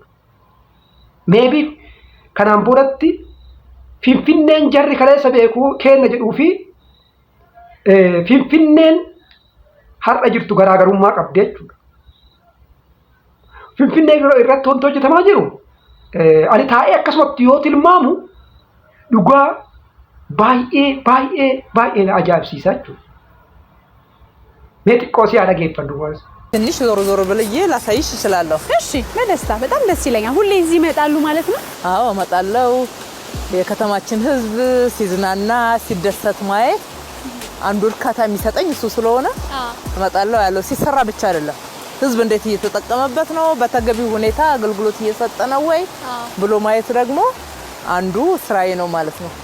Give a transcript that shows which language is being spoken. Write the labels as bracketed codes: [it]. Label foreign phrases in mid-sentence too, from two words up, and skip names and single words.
[om] Meebii kanaan boodatti Finfinneen jarri kaleessa beekuu kenna jedhuu fi Finfinneen har'a jirtu garaagarummaa qabdi jechuudha. Finfinnee irratti wanti hojjetamaa jiru ani taa'ee akkasumatti yoo tilmaamu dhugaa baay'ee na ajaa'ibsiisa jechuudha. Mee xiqqoo si haa dhageeffadhu waas. [am] ትንሽ ዞር ዞር ብዬ ላሳይሽ እችላለሁ። እሺ በደስታ በጣም ደስ ይለኛል። ሁሌ እዚህ ይመጣሉ ማለት ነው? አዎ እመጣለሁ። የከተማችን ህዝብ ሲዝናና ሲደሰት ማየት አንዱ እርካታ የሚሰጠኝ እሱ ስለሆነ እመጣለሁ። ያለው ሲሰራ ብቻ አይደለም ህዝብ እንዴት እየተጠቀመበት ነው በተገቢው ሁኔታ አገልግሎት እየሰጠ ነው ወይ ብሎ ማየት ደግሞ አንዱ ስራዬ ነው ማለት ነው።